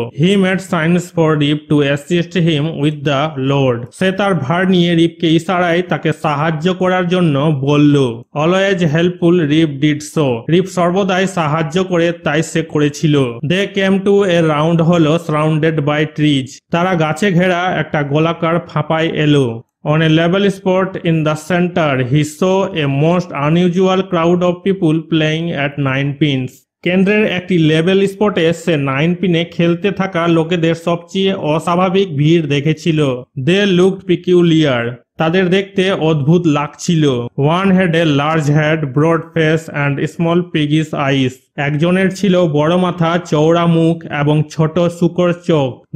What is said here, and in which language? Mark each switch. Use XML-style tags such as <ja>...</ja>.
<en>He made signs for Rip to assist him with the load.</en> <bn>সে তার ভার নিয়ে রিপকে ইশারায় তাকে সাহায্য করার জন্য বলল।</bn> <en>Always helpful, Rip did so.</en> <bn>রিপ সর্বদাই সাহায্য করে, তাই সে করেছিল।</bn> <en>They came to a round hollow surrounded by trees.</en> <bn>তারা গাছে ঘেরা একটা গোলাকার ফাঁপায় এলো।</bn> <en>On a level spot in the center, he saw a most unusual crowd of people playing at nine pins.</en> <bn>কেন্দ্রের একটি লেভেল স্পটে সে 9 পিনে খেলতে থাকা লোকেদের সবচেয়ে অস্বাভাবিক ভিড় দেখেছিল।</bn> <en>They looked peculiar.</en> <bn>তাদের দেখতে অদ্ভুত লাগছিল।</bn> <en>One had a large head, broad face and small piggish eyes.</en> <bn>একজনের ছিল বড় মাথা, চওড়া মুখ এবং ছোট শুকর চোখ।</bn>